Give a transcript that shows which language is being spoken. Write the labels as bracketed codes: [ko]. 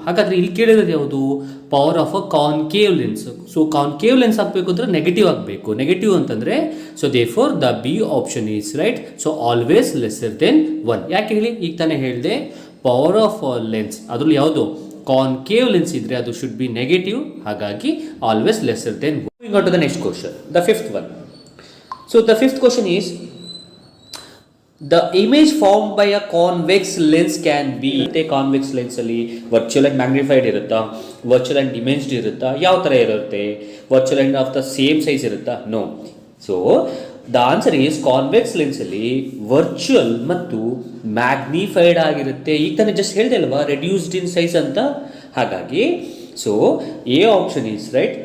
[kn] ಹಾಗಾದರೆ ಇಲ್ಲಿ ಕೇಳಿರೋದು ಯಾವುದು? [en] Power of a concave lens. [kn] So concave lens ಆಗಬೇಕು ಅಂದರೆ ನೆಗೆಟಿವ್ ಆಗಬೇಕು. ನೆಗೆಟಿವ್ ಅಂತಂದರೆ [en] So therefore the B option is right. So always lesser than 1. [kn] ಯಾಕೆ ಹೇಳಿ? ಈಗ ತಾನೇ ಹೇಳಿದೆ, ಪವರ್ ಆಫ್ ಲೆನ್ಸ್ ಅದರಲ್ಲಿ ಯಾವುದು ಕಾನ್ಕೇವ್ ಲೆನ್ಸ್ ಇದ್ದರೆ ಅದು [en] Should be negative. [kn] ಹಾಗಾಗಿ [en] Always lesser than 1. Moving on to the next question, the fifth one. So the fifth question is, the image formed by a convex lens can be. [kn] Convex lens ಅಲ್ಲಿ virtual and magnified ಇರುತ್ತಾ, virtual and ಡಿಮೆನ್ಸ್ಡ್ ಇರುತ್ತಾ, ಯಾವ ಥರ ಇರುತ್ತೆ? [en] virtual and of the same size [kn] ಇರುತ್ತಾ? [en] No. So the answer is convex lens [kn] ಅಲ್ಲಿ virtual ಮತ್ತು magnified ಆಗಿರುತ್ತೆ. ಈಗ ತಾನೇ ಜಸ್ಟ್ ಹೇಳಿದೆ ಅಲ್ವಾ, [en] reduced in size [kn] ಅಂತ. ಹಾಗಾಗಿ [en] So A option is right.